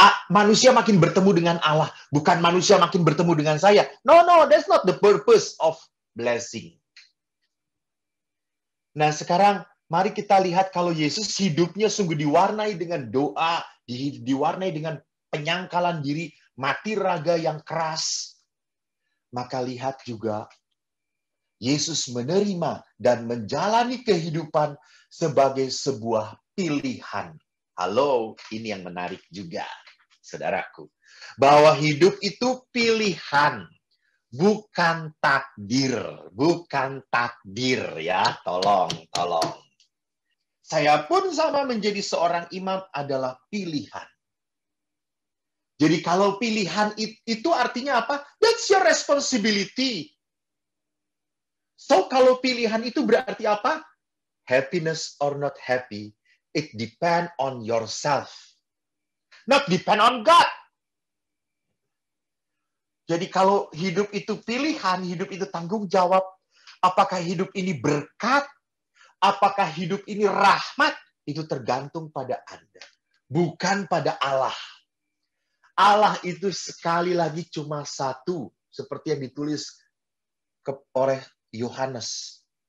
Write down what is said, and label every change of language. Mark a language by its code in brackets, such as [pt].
[id] Manusia makin bertemu dengan Allah, bukan manusia makin bertemu dengan saya. [en] No, that's not the purpose of blessing. [id] Nah, sekarang mari kita lihat kalau Yesus hidupnya sungguh diwarnai dengan doa, diwarnai dengan penyangkalan diri, mati raga yang keras. Maka lihat juga Yesus menerima dan menjalani kehidupan sebagai sebuah pilihan. Halo, ini yang menarik juga, saudaraku. Bahwa hidup itu pilihan, bukan takdir. Bukan takdir ya, tolong. Saya pun sama menjadi seorang imam adalah pilihan. Jadi kalau pilihan itu artinya apa? [en] That's your responsibility. [id] So, kalau pilihan itu berarti apa? [en] Happiness or not happy, it depend on yourself. Not depend on God. [id] Jadi kalau hidup itu pilihan, hidup itu tanggung jawab, apakah hidup ini berkat, apakah hidup ini rahmat, itu tergantung pada Anda. Bukan pada Allah. Allah itu sekali lagi cuma satu, seperti yang ditulis oleh Yohanes.